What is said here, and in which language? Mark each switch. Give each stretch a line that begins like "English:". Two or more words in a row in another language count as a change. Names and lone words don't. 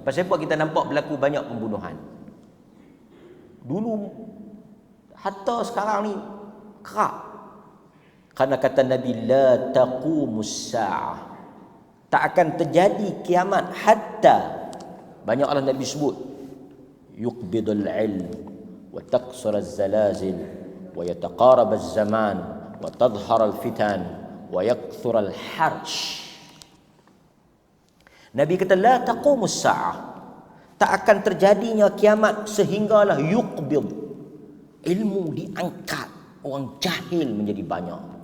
Malay: Pasal apa kita nampak berlaku banyak pembunuhan? Dulu Hatta sekarang ni kerap. Karena kata Nabi,
Arabic: لا تقوم الساعة,
Malay: tak akan terjadi kiamat hatta, banyak Allah Nabi sebut,
Arabic: يقبض العلم وتقصر الزلازل ويتقارب الزمان وتظهر الفتن ويكثر الهرج.
Malay: Nabi kata
Arabic: لا تقوم الساعة,
Malay: tak akan terjadinya kiamat sehinggalah yuqbid, ilmu diangkat, orang jahil menjadi banyak.